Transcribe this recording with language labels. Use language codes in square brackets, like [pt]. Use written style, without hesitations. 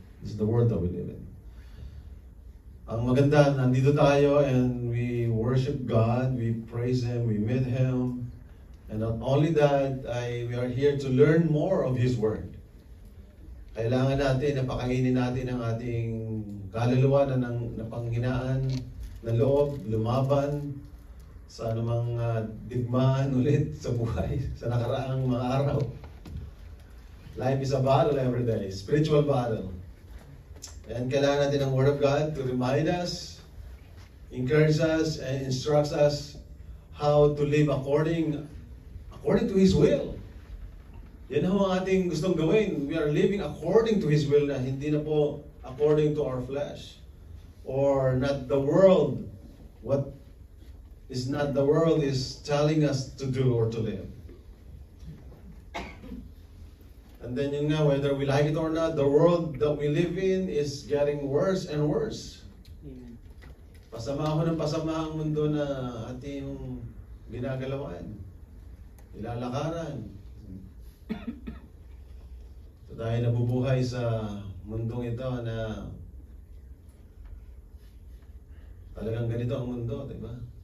[en] This is the world that we live in. [tl] Ang maganda, nandito tayo [en] and we worship God, we praise Him, we meet Him. And not only that, we are here to learn more of His Word. [tl] Kailangan natin, napakainin natin ang ating kaluluwa na napanghinaan ng loob, lumaban sa anumang digmaan ulit sa buhay, sa nakaraang mga araw. [en] Life is a battle every day, spiritual battle. [tl] And kailangan natin [en] ang Word of God to remind us, encourage us, and instructs us how to live according to His will. [tl] Yan ang ating gustong gawin. [en] We are living according to His will na hindi na po according to our flesh. Or not the world. What is not the world is telling us to do or to live. And then [tl] yun nga, [en] whether we like it or not, the world that we live in is getting worse and worse. [tl] Pasama ho ng pasama ang mundo na ating ginagalawan. Ilalakaran. So tayo nabubuhay sa mundong ito na talagang ganito ang mundo, di ba?